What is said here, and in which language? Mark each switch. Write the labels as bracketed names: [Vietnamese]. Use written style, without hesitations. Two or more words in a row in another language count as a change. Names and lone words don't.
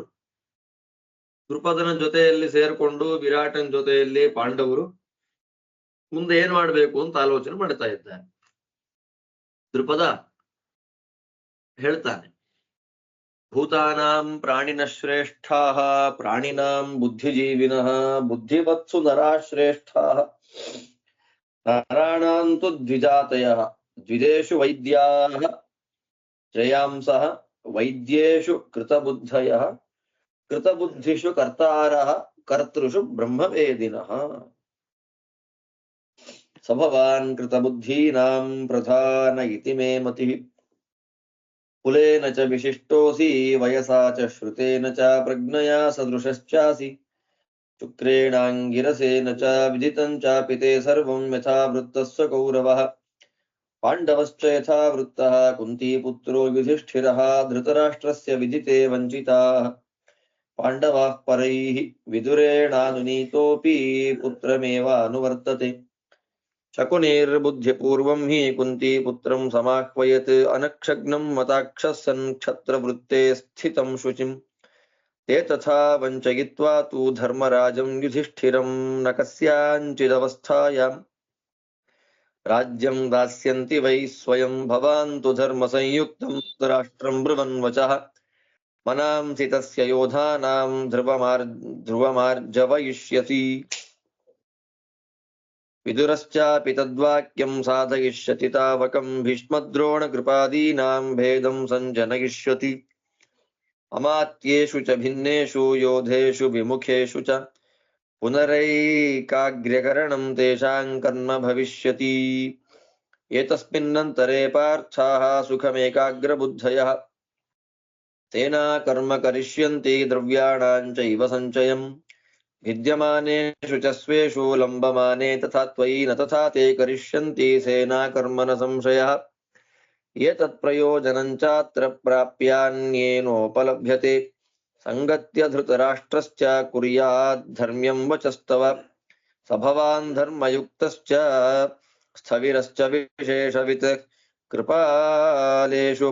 [Kannada] ದೃಪದನ ಜೊತೆಯಲ್ಲಿ ಸೇರ್ಕೊಂಡು ವಿರಾಟನ ಜೊತೆಯಲ್ಲಿ ಪಾಂಡವರು ಮುಂದೆ ಏನ್ ಮಾಡ್ಬೇಕು ಅಂತ ಆಲೋಚನೆ ಮಾಡ್ತಾ ಇದ್ದಾರೆ. [Sanskrit] ದೃಪದ ಹೇಳ್ತಾನೆ, ಭೂತಾನಾಂ ಪ್ರಾಣಿನ ಶ್ರೇಷ್ಠಾ ಪ್ರಾಣಿನಾಂ ಬುದ್ಧಿಜೀವಿನಃ ಬುದ್ಧಿವತ್ಸು ನರಾಶ್ರೇಷ್ಠಾ ನರಾಣಾಂತು ದ್ವಿಜಾತಯಃ ದ್ವಿಜೇಷು ವೈದ್ಯಾಃ ಶ್ರೇಯಾಂಸಃ ವೈದ್ಯೇಷು ಕೃತಬುದ್ಧಯಃ ಕೃತಬುದ್ಧಿಷು ಕರ್ತಾರಃ ಕರ್ತೃಷು ಬ್ರಹ್ಮವೇದಿನಃ ಸಭವಾನ್ ಕೃತಬುದ್ಧೀನಾಂ ಪ್ರಧಾನ ಇತಿ ಮೇ ಮತಿಃ ಕುಲೇನ ಚ ವಿಶಿಷ್ಟೋಸಿ ವಯಸಾ ಚ ಶ್ರುತೇನ ಚ ಪ್ರಜ್ಞಯಾ ಸದೃಶಶ್ಚಾಸಿ ಶುಕ್ರೇಣಾಂಗಿರಸೇನ ಚ ವಿದಿತಂ ಚಾಪಿ ತೇ ಸರ್ವಂ ಯಥಾ ವೃತ್ತಸ್ಯ ಕೌರವಃ ಪಾಂಡವಶ್ಚ ಯಥಾ ವೃತ್ತಃ ಕುಂತೀಪುತ್ರೋ ಯುಧಿಷ್ಠಿರಃ ಧೃತರಾಷ್ಟ್ರಸ್ಯ ವಿದಿತೆ ವಂಚಿತಾಃ ಪಾಂಡವಾಃ ಪರೈಃ ವಿದುರೇಣಾನುನೀತೋऽಪಿ ಪುತ್ರಮೇವ ಅನುವರ್ತತೆ ಶಕುನಿರ್ಬುದ್ಧಿಪೂರ್ವಂ ಹಿ ಕುಂತೀಪುತ್ರಂ ಸಮಾಹ್ವಯತ್ ಅನಕ್ಷಗ್ನಂ ಮತಾಕ್ಷಃ ಸನ್ ಕ್ಷತ್ರವೃತ್ತೇ ಸ್ಥಿತಂ ಶುಚಿಂ ತೇ ತಥಾ ವಂಚಯಿತ್ವಾ ತು ಧರ್ಮರಾಜಂ ಯುಧಿಷ್ಠಿರಂ ನ ಕಸ್ಯಾಂಚಿದವಸ್ಥಾಯಾಂ ರಾಜ್ಯಂ ದಾಸ್ಯಂತಿ ವೈ ಸ್ವಯಂ ಭವಾನ್ ತು ಧರ್ಮ ಸಂಯುಕ್ತಂ ರಾಷ್ಟ್ರಂ ಬ್ರುವನ್ ವಚಃ ಮನಾಂಸಿ ತಸ್ಯ ಯೋಧಾನಾಂ ಧ್ರುವಮಾರ್ಜವಯಿಷ್ಯಸಿ ವಿದುರಶ್ಚಾಪಿ ತದ್ವಾಕ್ಯಂ ಸಾಧಯಿಷ್ಯತಿ ತಾವಕಂ ಭೀಷ್ಮದ್ರೋಣ ಕೃಪಾದೀನಾಂ ಭೇದಂ ಸಂಜನಯಿಷ್ಯತಿ ಅಮಾತ್ಯೇಷು ಚ ಭಿನ್ನೇಷು ಯೋಧೇಷು ವಿಮುಖೇಷು ಚ ಪುನರೈಕಾಗ್ರ್ಯಕರಣಂ ತೇಷಾಂ ಕರ್ಮ ಭವಿಷ್ಯತಿ ಏತಸ್ಮಿನ್ನಂತರೆ ಪಾರ್ಥಾಃ ಸುಖಮೇಕಾಗ್ರಬುದ್ಧಯಃ ತೇನಾ ಕರ್ಮ ಕರಿಷ್ಯಂತಿ ದ್ರವ್ಯಾಣಾಂ ಚೈವ ಸಂಚಯಂ ವಿದ್ಯಮಾನೇಷು ಚ ಸ್ವೇಷು ಲಂಬಮಾನೆ ತಥಾ ತ್ವಯಿ ನ ತಥಾ ತೇ ಕರಿಷ್ಯಂತಿ ಸೇನಾ ಕರ್ಮನ ಸಂಶಯಃ ಏತತ್ ಪ್ರಯೋಜನಂ ಚಾತ್ರ ಪ್ರಾಪ್ಯಾನ್ಯೇನೋಪಲಭ್ಯತೆ ಸಂಗತ್ಯ ಧೃತರಾಷ್ಟ್ರಶ್ಚ ಕುರ್ಯಾದ್ ಧರ್ಮ್ಯಂ ವಚಸ್ತವ ಸಭವಾನ್ ಧರ್ಮಯುಕ್ತಶ್ಚ ಸ್ಥವಿರಶ್ಚ ವಿಶೇಷವಿತ್ ಕೃಪಾಲೇಷು